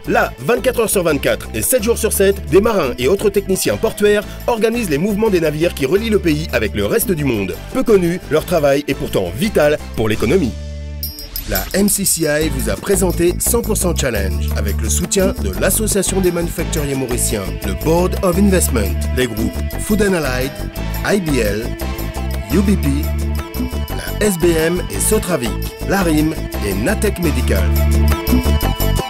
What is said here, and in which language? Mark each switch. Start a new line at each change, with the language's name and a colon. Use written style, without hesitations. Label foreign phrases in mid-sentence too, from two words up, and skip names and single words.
French: Là, 24h sur 24 et 7 jours sur 7, des marins et autres techniciens portuaires organisent les mouvements des navires qui relient le pays avec le reste du monde. Peu connu, leur travail est pourtant vital pour l'économie. La MCCI vous a présenté 100% Challenge avec le soutien de l'Association des manufacturiers mauriciens, le Board of Investment, les groupes Food and Allied, IBL, UBP, la SBM et Sotravic, l'ARIM et Natec Medical.